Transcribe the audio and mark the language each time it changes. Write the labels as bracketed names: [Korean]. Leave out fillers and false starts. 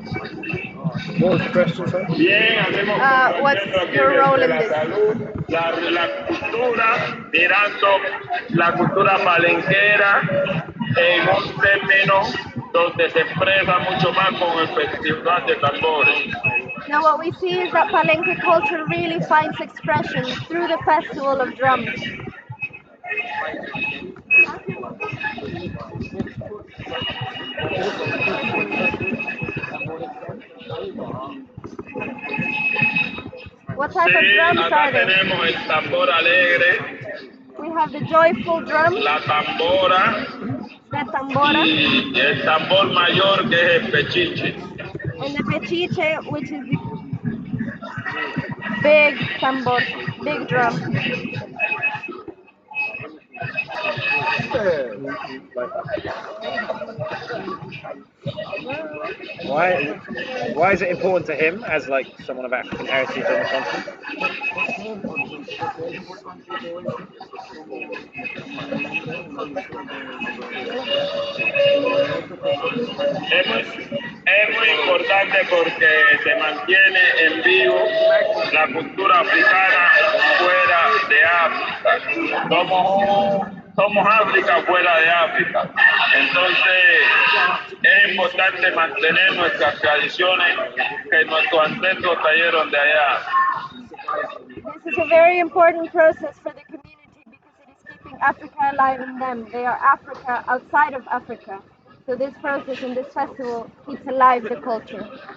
[English] What was the question, sir? What's your role in this? [Spanish] La cultura, mirando la cultura palenquera en un término donde se expresa mucho más con el festival de tambores. [English] Now what we see is that Palenque culture really finds expression through the festival of drums. What type of drums are they? [Spanish] Tenemos el tambor alegre. [English] We have the joyful drum. [Spanish] La tambora. [English] The tambora. [Spanish] Y el tambor mayor que es el pechiche. [English] And the pechiche, which is the big tambor, big drum. Why is it important to him as like someone of African heritage on the continent? [Spanish] Es muy importante porque se mantiene en vivo la cultura africana fuera de África. Somos África fuera de África. Entonces es importante mantener nuestras tradiciones que nuestros ancestros trajeron de allá. [English] This is a very important process for the community because it is keeping Africa alive in them. They are Africa outside of Africa. So this process and this festival keeps alive the culture.